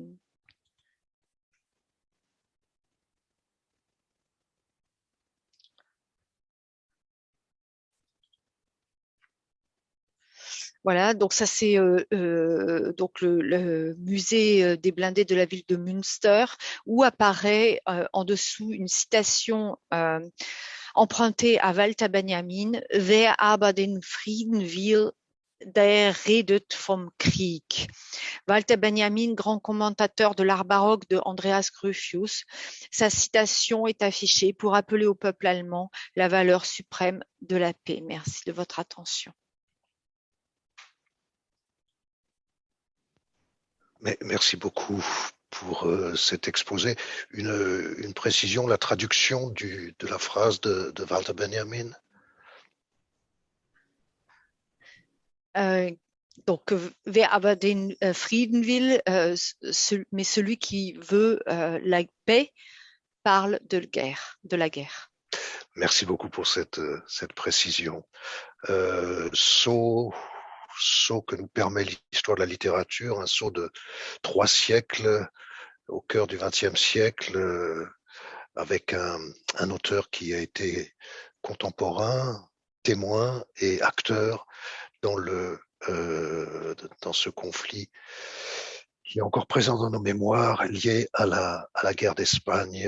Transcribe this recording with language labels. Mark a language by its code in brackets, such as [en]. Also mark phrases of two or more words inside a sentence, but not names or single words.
[fr] Voilà, donc ça c'est donc le musée des blindés de la ville de Münster, où apparaît en dessous une citation empruntée à Walter Benjamin: [de] Wer aber den Frieden will, Der redet vom Krieg. [fr] Walter Benjamin, grand commentateur de l'art baroque de Andreas Gropius, sa citation est affichée pour appeler au peuple allemand la valeur suprême de la paix. Merci de votre attention. Merci beaucoup pour cet exposé. Une précision, la traduction de la phrase de Walter Benjamin. Donc, [de] wer aber den Frieden will, [fr] mais celui qui veut la paix, parle de la guerre. Merci beaucoup pour cette précision. Saut que nous permet l'histoire de la littérature, un saut de 3 siècles au cœur du XXe siècle, avec un auteur qui a été contemporain, témoin et acteur dans ce conflit qui est encore présent dans nos mémoires, lié à la guerre d'Espagne.